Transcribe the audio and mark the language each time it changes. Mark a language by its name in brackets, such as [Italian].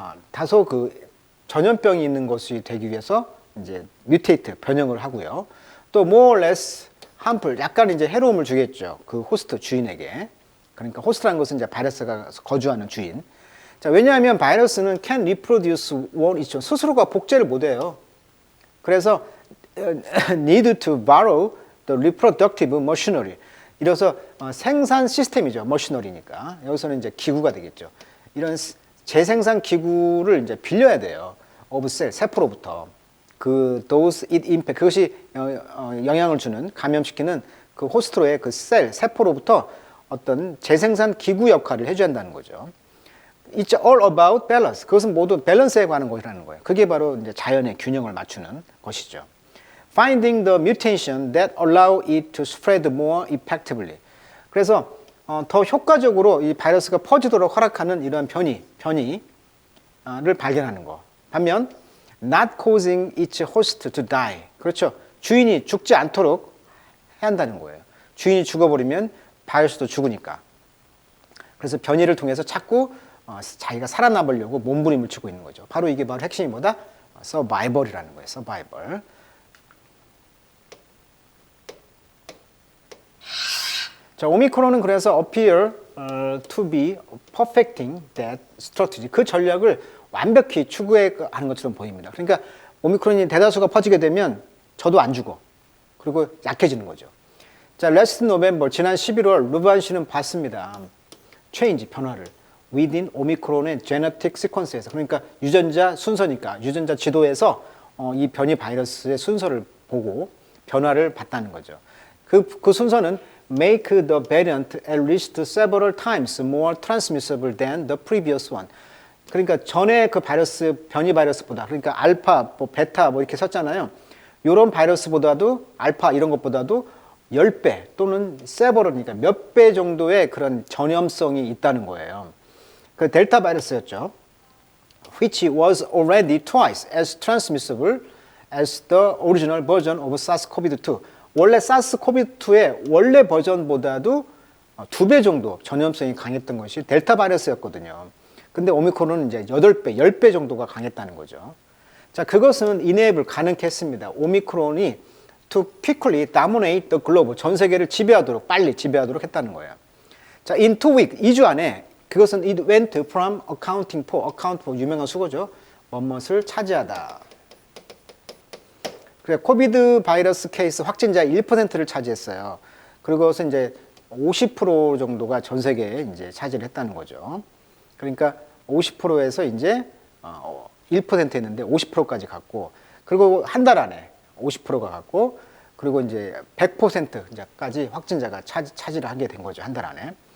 [Korean] 다소 그 전염병이 있는 것이 되기 위해서 이제 mutate, 변형을 하고요. 또 [English] more or less harmful, [Korean] 약간 이제 해로움을 주겠죠. 그 호스트 주인에게. 그러니까 호스트라는 것은 이제 바이러스가 거주하는 주인. 자, 왜냐하면 바이러스는 [English] can reproduce on its own, [Korean] 스스로가 복제를 못해요. 그래서 [English] need to borrow the reproductive machinery. [Korean] 이래서 생산 시스템이죠. machinery니까. 여기서는 이제 기구가 되겠죠. 이런 재생산 기구를 이제 빌려야 돼요. [English] of cell, [Korean] 세포로부터. [English] those it infect, [Korean] 그것이 영향을 주는, 감염시키는 그 호스트로의 그 셀, 세포로부터 어떤 재생산 기구 역할을 해줘야 한다는 거죠. [English] It's all about balance. [Korean] 그것은 모두 밸런스에 관한 것이라는 거예요. 그게 바로 이제 자연의 균형을 맞추는 것이죠. [English] Finding the mutation that allow it to spread more effectively. [Korean] 그래서 더 효과적으로 이 바이러스가 퍼지도록 허락하는 이러한 변이를 발견하는 거. 반면 [English] not causing its host to die. [Korean] 그렇죠. 주인이 죽지 않도록 해야 한다는 거예요. 주인이 죽어버리면 바이러스도 죽으니까. 그래서 변이를 통해서 자꾸 자기가 살아남으려고 몸부림을 치고 있는 거죠. 바로 이게 바로 핵심이 뭐다? 서바이벌이라는 거예요. 서바이벌. [English] 자, 오미크론은 [Korean] 그래서 [English] appear to be perfecting that strategy. [Korean] 그 전략을 완벽히 추구하는 것처럼 보입니다. 그러니까 오미크론이 대다수가 퍼지게 되면 저도 안 죽어. 그리고 약해지는 거죠. 자, [English] last November, [Korean] 지난 11월 루반 씨는 봤습니다. change, 변화를. within 오미크론의 [English] genetic sequence [Korean] 에서. 그러니까 유전자 순서니까, 유전자 지도에서 이 변이 바이러스의 순서를 보고 변화를 봤다는 거죠. 그 순서는 [English] make the variant at least several times more transmissible than the previous one. [Korean] 그러니까 전에 그 바이러스, 변이 바이러스보다, 그러니까 알파, 베타 이렇게 썼잖아요. 이런 바이러스보다도, 알파 이런 것보다도 10배 또는 several, 그러니까 몇 배 정도의 그런 전염성이 있다는 거예요. 그 델타 바이러스였죠. [English] which was already twice as transmissible as the original version of SARS-CoV-2. [Korean] 원래 사스코비2의 원래 버전보다도 2배 정도 전염성이 강했던 것이 델타 바이러스였거든요. 근데 오미크론은 이제 8배, 10배 정도가 강했다는 거죠. 자, 그것은 enable 가능케 했습니다. 오미크론이 [English] to quickly dominate the globe, [Korean] 전 세계를 지배하도록, 빨리 지배하도록 했다는 거예요. [English] 자, in 2 weeks, [Korean] 2주 안에 그것은 [English] it went from accounting for [Korean] 유명한 수거죠. 뭐뭇을 차지하다. 그래, 코비드 바이러스 케이스 확진자 1%를 차지했어요. 그리고서 이제 50% 정도가 전 세계에 이제 차지를 했다는 거죠. 그러니까 50%에서 이제 1% 했는데 50%까지 갔고, 그리고 한 달 안에 50%가 갔고, 그리고 이제 100%까지 확진자가 차지를 하게 된 거죠. 한 달 안에.